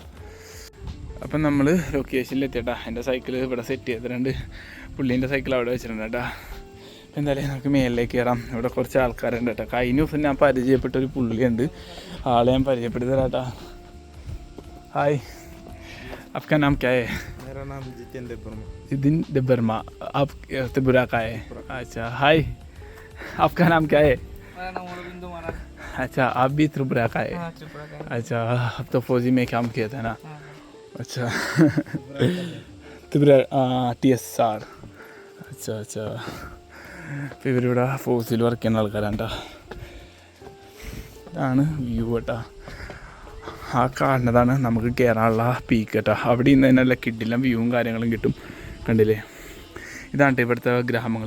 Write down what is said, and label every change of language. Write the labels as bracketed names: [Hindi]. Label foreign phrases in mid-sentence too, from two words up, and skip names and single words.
[Malayalam] അപ്പം നമ്മൾ ലൊക്കേഷനിൽ എത്തിയേട്ടാ. എൻ്റെ സൈക്കിൾ ഇവിടെ സെറ്റ് ചെയ്തിട്ടുണ്ട്, പുള്ളീൻ്റെ സൈക്കിൾ അവിടെ വെച്ചിട്ടുണ്ട് കേട്ടോ. എന്തായാലും നമുക്ക് മേലിലേക്ക് കയറാം. ഇവിടെ കുറച്ച് ആൾക്കാരുണ്ട് കേട്ടോ. കഴിഞ്ഞ ദിവസം ഞാൻ പരിചയപ്പെട്ടൊരു പുള്ളിയുണ്ട്, ആളെ ഞാൻ പരിചയപ്പെടുത്തി തരാം കേട്ടോ. ഹായ്, [Hindi] आपका नाम क्या है? मेरा नाम जितेंद्र वर्मा. जितेंद्र वर्मा. आप त्रिपुरा का है? अच्छा, हाय, आपका नाम क्या है? मेरा नाम अरविंद महाराज. अच्छा, आप भी त्रिपुरा का है? हाँ, त्रिपुरा का है. अच्छा, अब तो फौजी में काम किया था ना? हाँ. अच्छा. त्रिपुरा TSR. अच्छा अच्छा. [Malayalam] ഇപ്പോൾ ഇവരിവിടെ ഫോഴ്സിൽ വർക്ക് ചെയ്യുന്ന ആൾക്കാരാണ് കേട്ടോ. ഇതാണ് വ്യൂ കേട്ടോ. ആ കാണുന്നതാണ് നമുക്ക് കയറാനുള്ള പീക്ക് കേട്ടോ. അവിടെ നിന്ന് തന്നെ നല്ല കിഡിലും വ്യൂവും കാര്യങ്ങളും കിട്ടും. കണ്ടില്ലേ, ഇതാണ് ഇവിടുത്തെ ഗ്രാമങ്ങൾ.